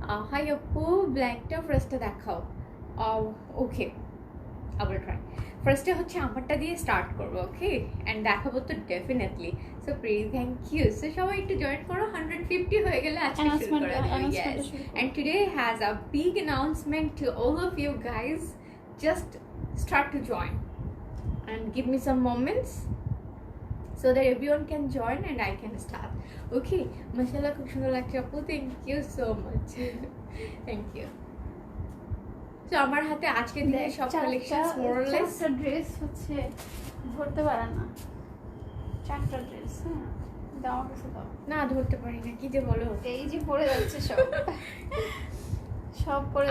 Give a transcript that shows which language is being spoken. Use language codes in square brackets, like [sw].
[bn] High আপু ব্ল্যাকটা ফার্স্টে দেখাও। ওকে আবার ট্রাই। ফার্স্টে হচ্ছে আমারটা দিয়ে স্টার্ট করবো ওকে অ্যান্ড দেখাবো তো definitely. [en] So please thank you. [bn] So সবাই একটু জয়েন করো 150 হয়ে গেলে আজকে শুরু করা যাবে। [en] Yes and today has a big announcement to all of you guys. Just start to join and give me some moments so that everyone can join and I can start. Okay, mashallah [bn] খুব সুন্দর লাগছে আপু, [en] thank you so much. Thank you. [bn] So আমার হাতে আজকে দিনে সব collections [en] more or less [bn] চারটা ড্রেস হচ্ছে ধরতে পারে না। চারটা ড্রেস হ্যাঁ দাও আমার কাছে দাও। না ধরতে পারি না কি যে বলো। এই যে পড়ে যাচ্ছে সব সব পড়ে